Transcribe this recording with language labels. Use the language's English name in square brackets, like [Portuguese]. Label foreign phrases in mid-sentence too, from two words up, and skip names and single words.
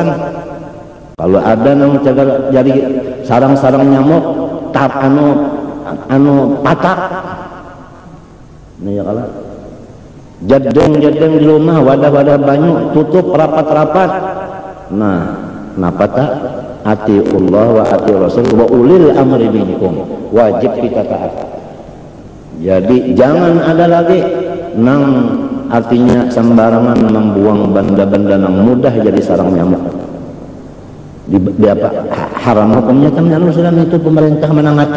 [Banjar] Kalau ada nang jaga jadi sarang-sarang nyamuk tap anu patak ini ya kalau jadeng di rumah, wadah-wadah banyu tutup rapat-rapat. Nah, kenapa tak [Arabic] atiullah wa ati rasul wa ulil amri minkum, [Banjar] wajib kita taat. Jadi jangan ada lagi nang artinya sembarangan membuang benda-benda nang mudah jadi sarang nyamuk. Di apa haram hukumnya kan itu pemerintah menangati.